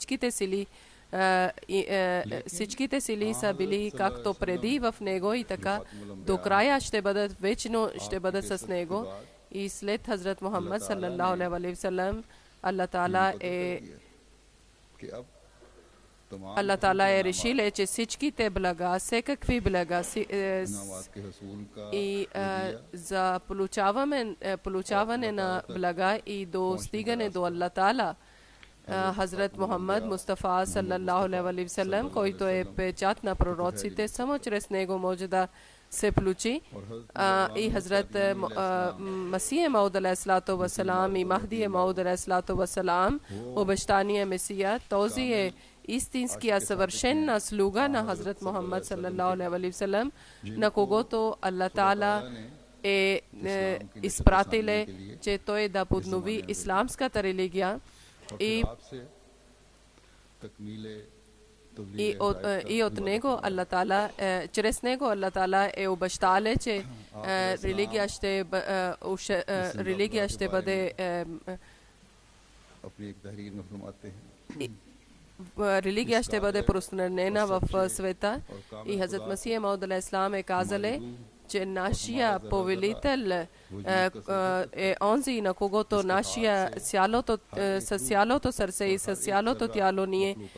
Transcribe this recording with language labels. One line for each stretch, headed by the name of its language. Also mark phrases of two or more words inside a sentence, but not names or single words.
Bulgarian: всичките сили са били както преди в него, и така до края ще бъдат вечно, ще бъдат с него. И след Хазрат Мухаммад саллаллаху алейхи ва саллям,
Arabic: الله تعالى
Bulgarian: е решил, че всичките блага, всекакви блага и за получаване на блага и достигане до
Arabic: الله تعالى,
Bulgarian: Хазрат Мухаммад Мустафа
Arabic: صلى الله عليه وسلم,
Bulgarian: който е печат на пророците, само чрез него може да се получи. И Хазрат Масия Мауд
Arabic: عليه الصلاة والسلام
Bulgarian: и Махди Мауд
Arabic: عليه الصلاة والسلام,
Bulgarian: обещания Месия, този е истинския съвършена слуга на Хазрат Мухаммад
Arabic: صلى الله عليه وسلم,
Bulgarian: на когото
Arabic: الله تعالى
Bulgarian: е изпратил, че той да поднови исламската религия и от него
Arabic: الله تعالى,
Bulgarian: чрез него
Arabic: الله تعالى
Bulgarian: е обещал, че религия ще бъде
Urdu: اپنی ایک تحریر میں فرماتے ہیں
Bulgarian: религия ще бъде разпространена в света и Хазрат Масих Мауд алейхиссалам е казал, че нашия повелител е онзи, на когото нашия с цялото сърце и с цялото тяло ние